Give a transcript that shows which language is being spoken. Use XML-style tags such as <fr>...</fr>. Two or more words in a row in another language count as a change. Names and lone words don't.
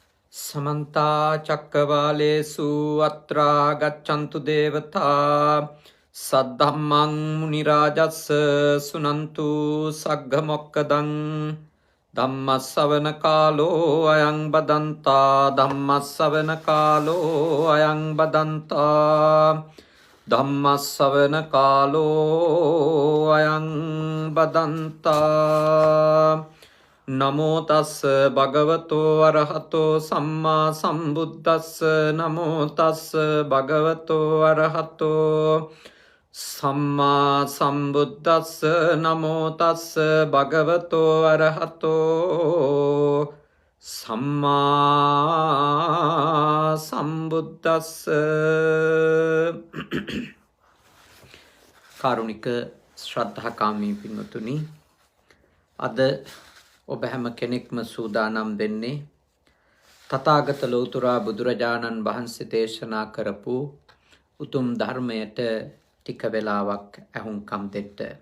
<pi>समन्ता चक्रवालेषु अत्रा गच्छन्तु देवता सद्धम्मं मुनिराजस् सुनन्तु सग्गमोक्कदं धम्मस्सवनकालो अयं बदन्ता धम्मस्सवनकालो अयं बदन्ता धम्मस्सवनकालो अयं बदन्ता नमो तस् भगवतो अरहतो सम्मा सम्बुद्धस् नमो तस् भगवतो अरहतो सम्मा सम्बुद्धस् नमो तस् भगवतो अरहतो सम्मा सम्बुद्धस्</pi> <si>කාරුණික ශ්‍රද්ධාකාමී පින්වතුනි අද ඔබ හැම කෙනෙක්ම සූදානම් වෙන්නේ තථාගත ලෝතුරා බුදුරජාණන් වහන්සේ දේශනා කරපු උතුම් ධර්මයට ටික වෙලාවක් ඇහුම්කම් දෙන්න.</si>